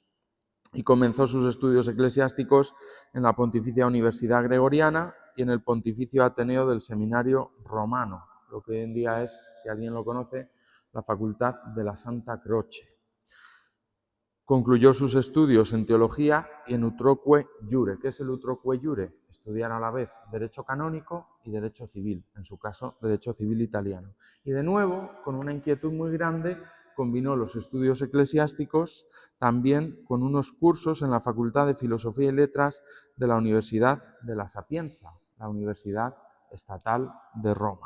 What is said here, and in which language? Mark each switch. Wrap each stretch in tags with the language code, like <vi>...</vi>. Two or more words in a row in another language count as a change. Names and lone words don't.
<es>Y comenzó sus estudios eclesiásticos en la Pontificia Universidad Gregoriana y en el Pontificio Ateneo del Seminario Romano, lo que hoy en día es, si alguien lo conoce, la Facultad de la Santa Croce. Concluyó sus estudios en teología y en</es> <la>utroque iure.</la> <es>¿Qué es el</es> <la>utroque iure?</la> <es>Estudiar a la vez derecho canónico y derecho civil, en su caso derecho civil italiano. Y de nuevo, con una inquietud muy grande, combinó los estudios eclesiásticos también con unos cursos en la Facultad de Filosofía y Letras de la Universidad de la Sapienza, la Universidad Estatal de Roma.</es>